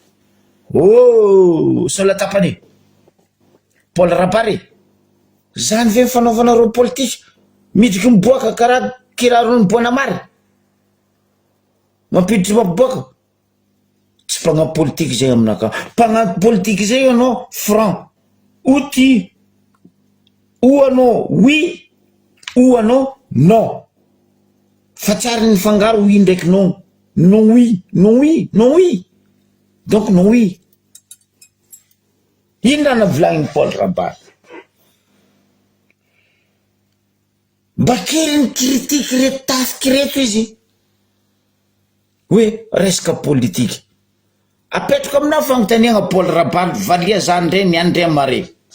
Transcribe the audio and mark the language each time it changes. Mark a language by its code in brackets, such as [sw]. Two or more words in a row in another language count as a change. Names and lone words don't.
[mg] Sola tapany Paul Rabary zany ve fanaovanareo politique midriky miboaka karaha kirarony Bonamary mampiditry mapiboaka. Tsy mpagnampy politique zay aminaka, mpagnampy politique zay anao [fr] franc outil ou [mg] anao [fr] oui ou [mg] anao non, fa tsary ny fangaro [fr] oui [mg] ndraiky [fr] non, non oui, non oui, [mg] non oui, donc non oui. Ino raha navolagniny Paul Rabary? Mba kely ny critique reto tafiky reto izy hoe resaka politique. Apetraka aminao fagnontaniagna Paul Rabary valia zany reny André Mare.